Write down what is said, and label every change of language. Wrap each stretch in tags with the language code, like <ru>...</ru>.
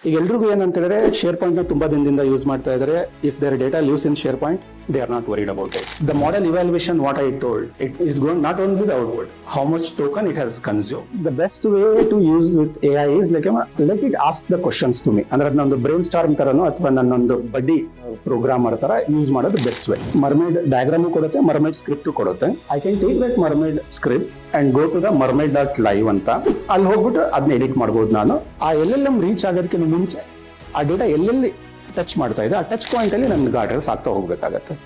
<kn>ಈಗ ಎಲ್ರಿಗೂ ಏನಂತ ಹೇಳಿದ್ರೆ ಶೇರ್ ಪಾಯಿಂಟ್ ನ ತುಂಬಾ ದಿನದಿಂದ ಯೂಸ್ ಮಾಡ್ತಾ ಇದ್ದಾರೆ.</kn> <en>If there data leaves in SharePoint, they are not worried about it. The model evaluation, what I told, it is going not only the output, how much token it has consumed. The best way to use with AI is like let it ask the questions to me.</en> <kn>ಅಂದ್ರೆ ನನ್ನೊಂದು brain storm ತರನೋ ಅಥವಾ ನನ್ನೊಂದು ಬಡ್ಡಿ programmer ತರ use ಮಾಡೋದು best way. ಮರ್ಮೇಡ್ diagram ಕೊಡುತ್ತೆ, ಮರ್ಮೇಡ್ script ಕೊಡುತ್ತೆ.</kn> <en>I can take that mermaid script and go to the mermaid.live</en> <kn>ಅಂತ ಅಲ್ಲಿ ಹೋಗ್ಬಿಟ್ಟು ಅದನ್ನ ಎಡಿಟ್ ಮಾಡ್ಬೋದು. ನಾನು ಆ LLM ರೀಚ್ ಆಗೋದಕ್ಕಿಂತ ಮುಂಚೆ ಆ ಡೇಟಾ ಎಲ್ಲೆಲ್ಲಿ ಟಚ್ ಮಾಡ್ತಾ ಇದೆ ಆ ಟಚ್ ಪಾಯಿಂಟ್ ಅಲ್ಲಿ ನಮ್ಗೆ ಗಾರ್ಡ್ ರೈಲ್ಸ್ ಆಗ್ತಾ ಹೋಗ್ಬೇಕಾಗತ್ತೆ.</kn>